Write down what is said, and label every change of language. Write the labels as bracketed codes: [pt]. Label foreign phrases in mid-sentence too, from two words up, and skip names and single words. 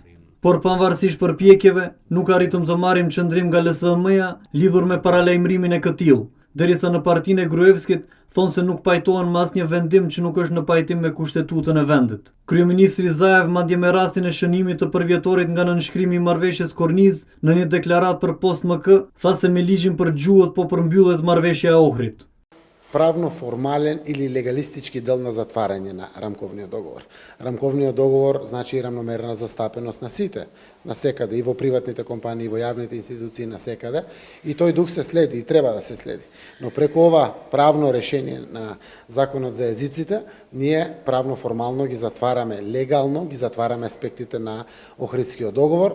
[sq] Por pavarësisht përpjekjeve, nuk arritëm të marrim qëndrim nga LSM-ja lidhur me paralajmërimin e këtillë, derisa në partinë e Gruevskit thonë se nuk pajtohen me asnjë vendim që nuk është në pajtim me kushtetutën e vendit. Kryeministri Zaev, madje me rastin e shënimit të përvjetorit nga nënshkrimi i marrëveshjes kornizë në një deklaratë për Post MK, tha se me ligjin për gjuhët po përmbyllet marrëveshja e Ohrit. [mk] Правно-формален или легалистички дел на затварање на рамковниот договор. Рамковниот договор значи рамномерна застапеност на сите, на секаде, и во приватните компании, и во јавните институции, на секаде, и тој дух се следи и треба да се следи. Но преку ова правно решение на Законот за езиците, ние правно-формално ги затвараме, легално ги затвараме аспектите на Охридскиот договор.